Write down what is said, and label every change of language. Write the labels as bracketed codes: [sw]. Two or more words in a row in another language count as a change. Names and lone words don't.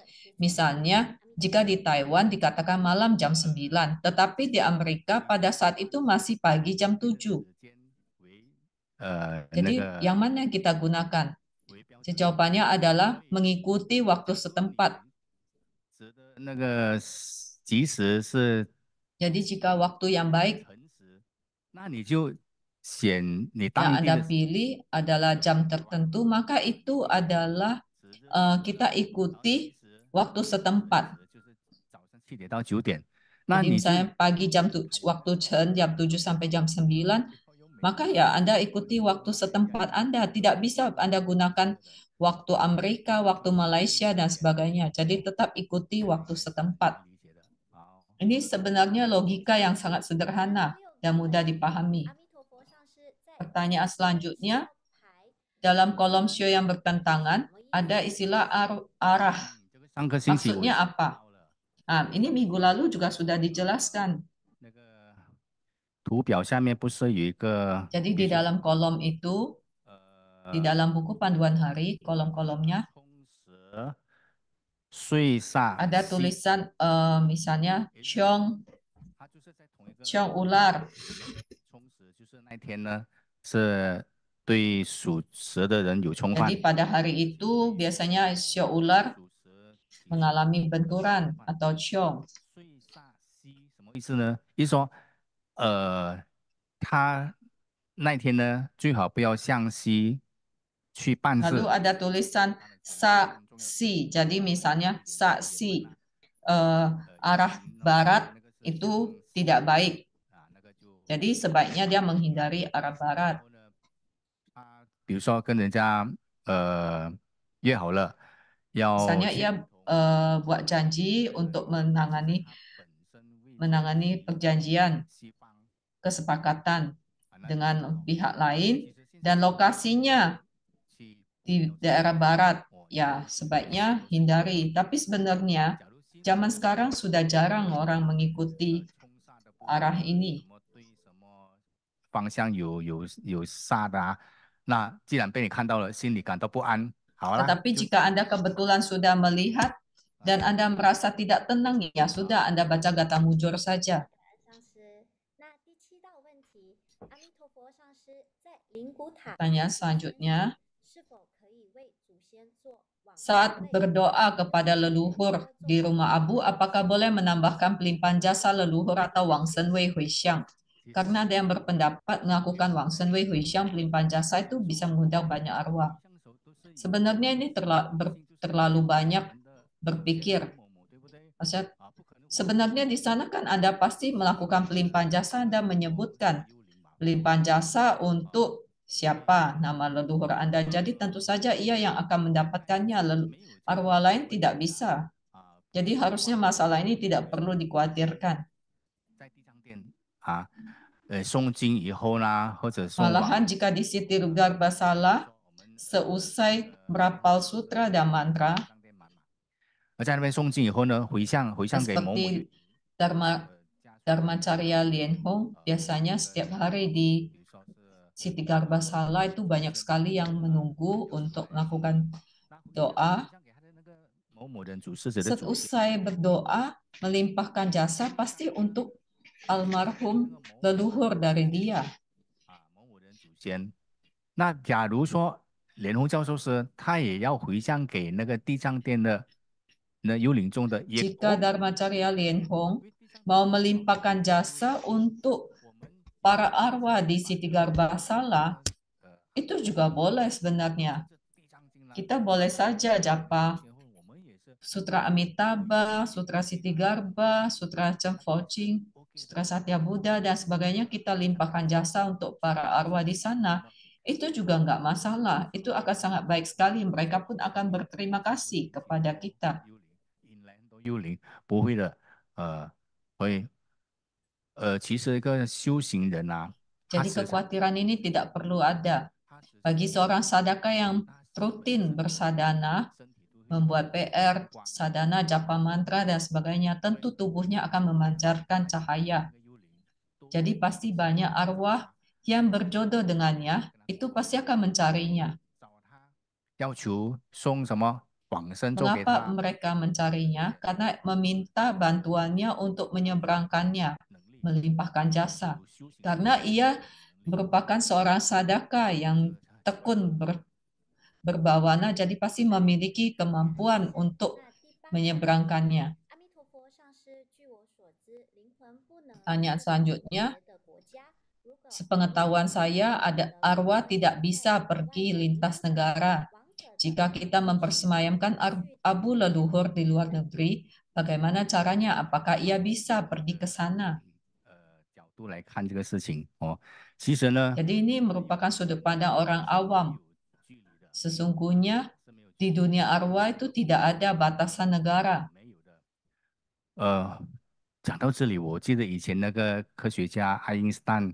[id] Misalnya, jika di Taiwan dikatakan malam jam 9, tetapi di Amerika pada saat itu masih pagi jam 7. Jadi yang mana yang kita gunakan? Jawabannya adalah mengikuti waktu setempat. [zh] 那个吉时是 [id] Jadi jika waktu yang baik [zh] 辰时，那你就选你 [id] yang [zh] 当地 [id] Anda [zh] 的时 [id] pilih adalah jam tertentu, maka itu adalah [zh] 时日的 [id] kita [zh] 然后 [id] ikuti [zh] 其实 [id] waktu [zh] 晨 [id] setempat. [zh] 时就是早上7点到9点，那 [id] Jadi [zh] 你就 [id] misalnya pagi waktu Chen jam 7 sampai jam 9, maka ya Anda ikuti waktu setempat Anda. Tidak bisa Anda gunakan waktu Amerika, waktu Malaysia, dan sebagainya. Jadi tetap ikuti waktu setempat. [zh] 理解的。好， [id] Ini sebenarnya logika yang sangat sederhana dan mudah dipahami. Pertanyaan selanjutnya, dalam kolom show yang bertentangan, ada istilah arah. [zh] 这个上个星期我 [id] Maksudnya apa? Nah, ini minggu lalu juga sudah dijelaskan. [zh] 那个图表下面不是有一个 [id] Jadi di dalam kolom itu, di dalam buku panduan hari, kolom-kolomnya [zh] 冲蛇、岁煞 [id] ada [zh] 西 [id] tulisan misalnya [zh] 它就是在同一个 [id] ciong ular. [zh] 冲时，就是那天呢是对属蛇的人有冲犯。 [id] Jadi pada hari itu biasanya sio ular [zh] 属蛇提示 [id] mengalami benturan atau ciong. [zh] 岁煞西什么意思呢？意思说，他那天呢最好不要向西去办 [id] Lalu [zh] 事。 [id] ada tulisan sa si. Jadi misalnya sa si arah barat itu tidak baik. [zh] 啊，那个就 [id] Jadi sebaiknya dia menghindari arah [zh] 然 [id] barat. [zh] 后呢，他比如说跟人家约好了要 [id] Misalnya [zh] 去 [id] ia buat janji untuk menangani [zh] 他本身位置 [id] perjanjian [zh] 西方 [id] kesepakatan [zh] 啊，那 [id] dengan pihak lain [zh] 其实现在 [id] dan lokasinya [zh] 去 [id] di daerah barat, ya sebaiknya hindari. Tapi sebenarnya [zh] 假如西方 [id] zaman sekarang sudah jarang orang mengikuti [zh] 冲煞的部分 [id] arah ini. [zh] 什么对什么方向有煞的啊，那既然被你看到了，心里感到不安，好啦， [id] Tetapi [zh] 就 [id] jika Anda kebetulan sudah melihat dan Anda merasa tidak tenang, ya sudah Anda baca gata mujur saja. [zh] 上师，那第7道问题，阿弥陀佛上师在灵骨塔 [id] Pertanyaan selanjutnya, [zh] 是否可以为祖先做往 [id] saat [zh] 生类 [id] berdoa kepada leluhur di rumah Abu, apakah boleh menambahkan pelimpahan jasa leluhur atau Wang Shen Wei Hui Xiang? Karena ada yang berpendapat melakukan Wang Shen Wei Hui Xiang pelimpahan jasa itu bisa mengundang banyak arwah. Sebenarnya ini terlalu banyak berpikir. Maksudnya, sebenarnya di sana kan Anda pasti melakukan pelimpahan jasa, Anda menyebutkan pelimpahan jasa untuk siapa nama leluhur Anda. Jadi tentu saja ia yang akan mendapatkannya, arwah lain tidak bisa. Jadi harusnya masalah ini tidak perlu dikhawatirkan. [zh] 在地藏殿啊，诵经以后呢，或者诵 [id] Malahan [zh] 往 [id] jika di Siti Garbasala, seusai berapal sutra dan mantra, [zh] 而在那边诵经以后呢，回向给某某 [id] seperti Dharmacarya Lien Hong, biasanya setiap hari di [zh] 比如说是 [id] Siti Garbasala itu banyak sekali yang menunggu untuk melakukan [zh] 那回 [id] doa. [zh] 向给他的那个某某人主事者的祖先 [id] Seusai berdoa, melimpahkan jasa pasti untuk almarhum leluhur dari dia. [zh] 啊，某某人祖先。那假如说莲红教授师他也要回向给那个地藏殿的那幽灵众的，也 [id] Jika Dharmacarya Lien Hong mau melimpahkan jasa untuk para arwah di Siti Garbasala, itu juga boleh sebenarnya. Kita boleh saja japa Sutra Amitabha, Sutra Siti Garba, Sutra Cheng Foching, Sutra Satya Buddha, dan sebagainya kita limpahkan jasa untuk para arwah di sana. Itu juga nggak masalah. Itu akan sangat baik sekali. Mereka pun akan berterima kasih kepada kita. [zh] 幽灵不会的，会，其实一个修行人啊， [id] Jadi kekhawatiran ini tidak perlu ada. Bagi seorang sadaka yang rutin bersadana, membuat PR, sadana, japa mantra, dan sebagainya, tentu tubuhnya akan memancarkan cahaya. Jadi pasti banyak arwah yang berjodoh dengannya, itu pasti akan mencarinya. [zh] 要求送什么往生咒给 [id] Mengapa [zh] 他， [id] mereka mencarinya? Karena meminta bantuannya untuk menyeberangkannya, melimpahkan jasa. Karena ia merupakan seorang sadaka yang tekun berbawana, jadi pasti memiliki kemampuan untuk menyeberangkannya. Pertanyaan selanjutnya, sepengetahuan saya ada arwah tidak bisa pergi lintas negara. Jika kita mempersemayamkan abu leluhur di luar negeri, bagaimana caranya? Apakah ia bisa pergi ke sana? [zh] 角度来看这个事情哦，其实呢， [id] Jadi ini merupakan sudut pandang orang awam. Sesungguhnya di dunia arwah itu tidak ada batasan negara. [zh] 讲到这里，我记得以前那个科学家爱因斯坦，